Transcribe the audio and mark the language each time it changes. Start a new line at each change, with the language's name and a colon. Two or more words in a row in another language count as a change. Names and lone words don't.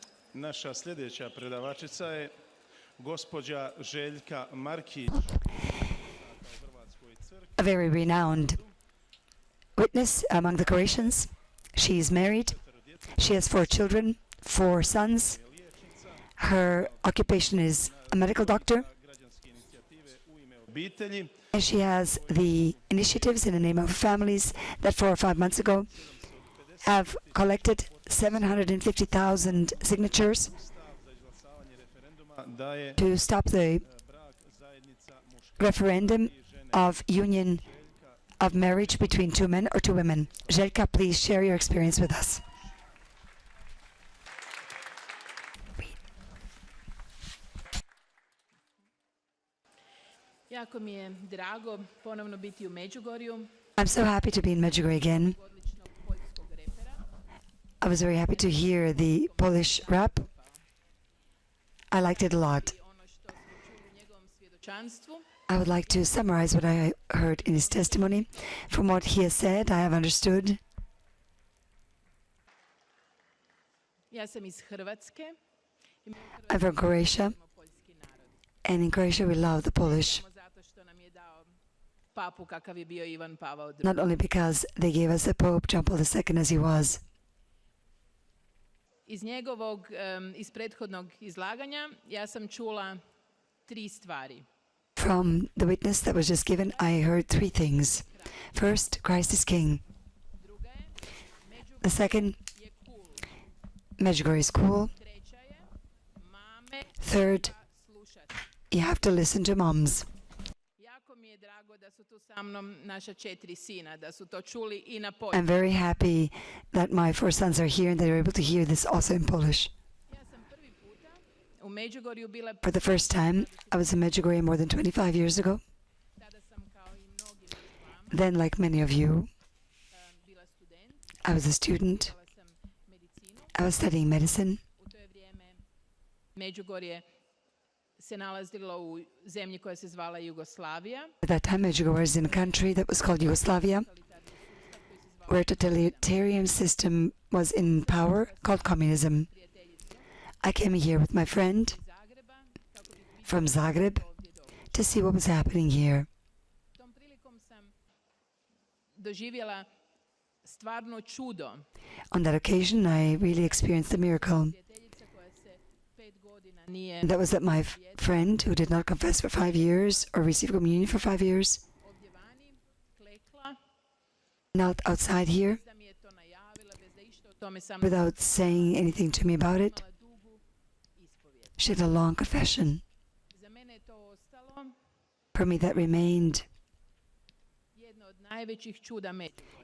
Croatian: Naša sljedeća predavačica je gospođa Željka Markić.
English: A very renowned witness among the Croatians. She is married. She has 4 children, 4 sons. Her occupation is a medical doctor. And she has the initiatives in the name of families that 4 or 5 months ago have collected 750,000 signatures to stop the referendum of union of marriage between 2 men or 2 women. Jelica, please share your experience with us.
Croatian: Jako mi je drago ponovno biti u Medjugorju.
English: I'm so happy to be in Medjugorje again.
Croatian: Odličnog poljskog repera.
English: I was very happy to hear the Polish rap. I liked it a lot.
Croatian: Ono što smo čuli u njegovom svjedočanstvu.
English: I would like to summarize what I heard in his testimony. From what he has said, I have understood.
Croatian: Ja sam iz Hrvatske.
English: I'm from Croatia,
Croatian: Poljski narod.
English: and in Croatia we love the Polish,
Croatian: Samo zato što nam je dao papu kakav je bio Ivan Pavao II.
English: not only because they gave us the Pope John Paul II as he was.
Croatian: Iz prethodnog izlaganja ja sam čula 3 stvari.
English: From the witness that was just given, I heard 3 things. First, Christ is King.
Croatian: Druga je,
English: The second,
Croatian: je cool.
English: Medjugorje is cool.
Croatian: Treća je, mame
English: Third,
Croatian: slušati.
English: you have to listen to moms.
Croatian: Jako mi je drago da su tu sa mnom naša 4 sina, da su to čuli i na
English: I'm
Croatian: poljskom.
English: very happy that my 4 sons are here and they are able to hear this also in Polish.
Croatian: Ja sam prvi puta u Medjugorju bila,
English: For the first time, I was in Medjugorje more than 25 years ago.
Croatian: tada sam kao i mnogi među vama,
English: Then, like many of you,
Croatian: bila student,
English: I was a student.
Croatian: bila sam medicinu.
English: I was studying medicine.
Croatian: U to je vrijeme Medjugorje se nalazilo u zemlji koja se zvala Jugoslavija.
English: At that time, Medjugorje was in a country that was called Yugoslavia,
Croatian: Totalitarni sustav koji se zvao
English: where a totalitarian system was in power called communism.
Croatian: prijateljicu
English: I came here with my friend
Croatian: iz Zagreba kako bih vidjela
English: from Zagreb
Croatian: ovdje došla.
English: to see what was happening here.
Croatian: Tom prilikom sam doživjela stvarno čudo.
English: On that occasion, I really experienced a miracle.
Croatian: Prijateljica koja se 5 godina nije
English: That was that my friend, who did not confess for 5 years or receive communion for 5 years,
Croatian: ovdje vani klekla,
English: knelt outside here
Croatian: da mi je to najavila bez da išta o tome sam
English: without saying anything to me about it.
Croatian: imala dugu ispovijed.
English: She had a long confession.
Croatian: Za mene je to ostalo
English: For me, that remained
Croatian: jedno od najvećih čuda Medjugorja.